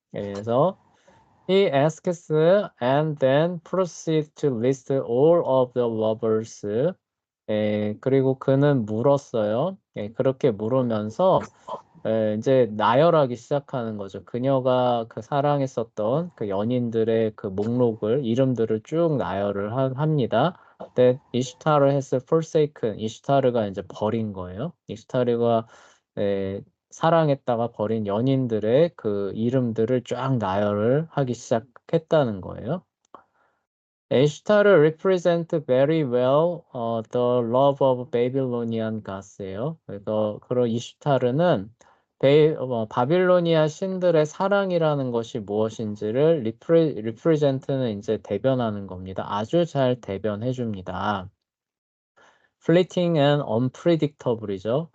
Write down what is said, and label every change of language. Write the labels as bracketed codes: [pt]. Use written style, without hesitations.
[ko] 예, 그래서 [en] he asks and then proceeds to list all of the lovers. [ko] 예, 그리고 그는 물었어요. 예, 그렇게 물으면서 이제 나열하기 시작하는 거죠. 그녀가 그 사랑했었던 그 연인들의 그 목록을, 이름들을 쭉 나열을 합니다. [en] That 이슈타르 has forsaken. [ko] 이슈타르가 이제 버린 거예요. 이슈타르가 사랑했다가 버린 연인들의 그 이름들을 쫙 나열을 하기 시작했다는 거예요. [en] 에슈타르 represent very well the love of Babylonian gods예요. [ko] 그래서 그런 이슈타르는 바빌로니아 신들의 사랑이라는 것이 무엇인지를 represent는 이제 대변하는 겁니다. 아주 잘 대변해 줍니다. [en] fleeting and unpredictable이죠.